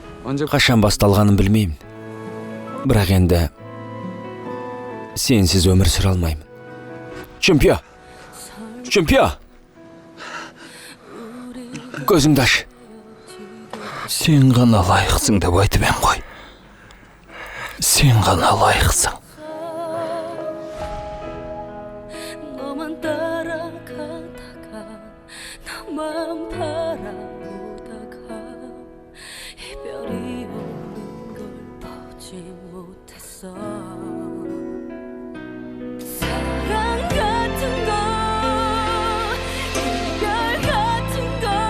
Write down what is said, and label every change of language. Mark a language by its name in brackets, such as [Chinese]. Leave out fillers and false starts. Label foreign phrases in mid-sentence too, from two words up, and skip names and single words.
[Kazakh] Қашан басталғанын білмеймін. Бірақ енді сенсіз өмір сүре алмаймын. Чемпио! Чемпио! Көзіңді аш. Сен ғана лайықсың деп айтып ем ғой. Сен ғана лайықсың. [Korean] 너만 따라가다가 나만 바라보다가 이별이 오는 걸 보지 못했어 사랑 같은 거 이별 같은 거